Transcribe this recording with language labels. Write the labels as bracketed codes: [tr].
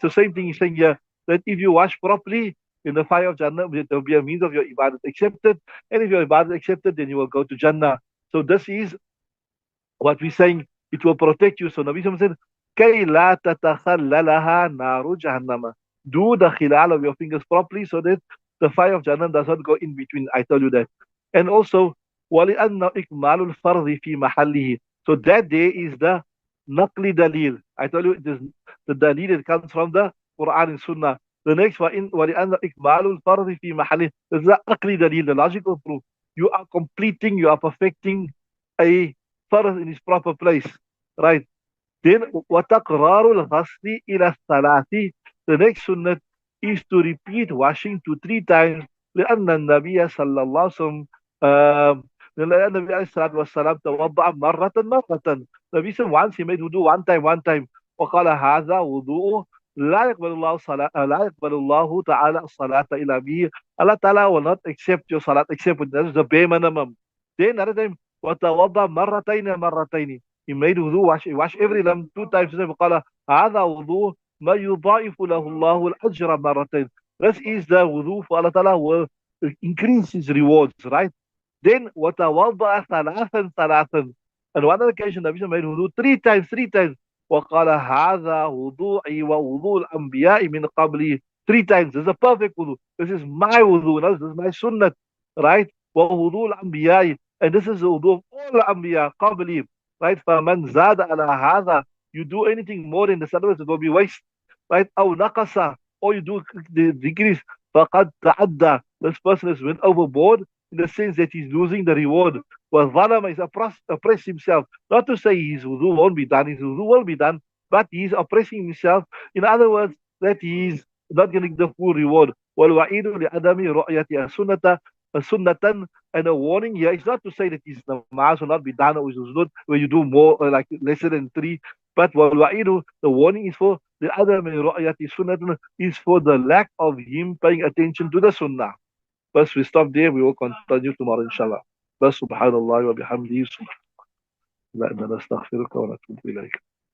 [en] So same thing he's saying here, that if you wash properly, in the fire of Jannah, there will be a means of your ibadat accepted. And if your ibadat accepted, then you will go to Jannah. So this is what we're saying. It will protect you. So Nabi Sallallahu said, [ar] كَيْ لَا تَتَخَلَّلَهَا نَارُ جَهَنَّمَ. [en] Do the khilal of your fingers properly so that the fire of Jannah does not go in between. I tell you that. And also, [ar] وَلِأَنَّ إِكْمَالُ الْفَرْضِ فِي مَحَلِّهِ. [en] So that day is the naqli dalil. I tell you, it is the dalil that comes from the Quran and Sunnah. The next one, [ar] وَلِأَنَّ إِكْمَالُ الْفَرْضِ فِي مَحَلِّهِ. [en] This is the aqli dalil, the logical proof. You are completing, you are perfecting a farz in its proper place. Right? Then, [ar] وَتَقْرَارُ الْغَسْلِ إِلَى الثَّلَاثِ. [en] The next sunnah is to repeat washing to 3 times. [ar] لأن النبي صلى الله عليه وسلم لأن النبي عليه الصلاة والسلام توضأ مرة. [en] Nabi said once he made wudu one time. [ar] وقال هذا وضوء لا يقبل الله صلاة لا يقبل الله تعالى الصلاة إلا به. [en] Allah Ta'ala will not accept your salat except with that is the bare minimum. Then another time, [ar] وتوضأ مرتين مرتين. [en] He made wudu, wash every limb 2 times. [ar] فقال هذا وضوء ما يضاعف له الله الأجر مرتين. [en] This is the wudu for Allah Ta'ala will increase his rewards, right? Then [ar] وتوضأ ثلاثا ثلاثا. [en] On one occasion, Nabi made wudu 3 times, 3 times. [ar] وقال هذا وضوعي ووضوء الأنبياء من قبلي. [en] 3 times. This is a perfect wudu. This is my wudu. This is my sunnah, right? [ar] ووضوء الأنبياء. [en] And this is the wudu of all the Anbiya [ar] قبلي, [en] right? [ar] فمن زاد على هذا. [en] You do anything more in the service, it will be waste, right? [ar] أو نقص, [en] or you do the decrease, [ar] فقد تعدى. [en] This person has went overboard in the sense that he's losing the reward. Well, Zalama is oppress himself. Not to say his wudu won't be done, his wudu will be done, but he's oppressing himself. In other words, that he's not getting the full reward. [ar] وَالْوَعِيدُ لِعَدَمِ رُؤْيَةِ sunnatan. [en] And a warning here is not to say that his namaz will not be done or his wudu where you do more, like lesser than 3. But [ar] وَالْوَعِيدُ, [en] the warning is for the [ar] عَدَمِ رُؤْيَةِ [en] sunnatan, is for the lack of him paying attention to the sunnah. First, we stop there. We will continue tomorrow, inshallah. [ar] بس سبحان الله وبحمده سبحان الله نستغفرك ونتوب إليك.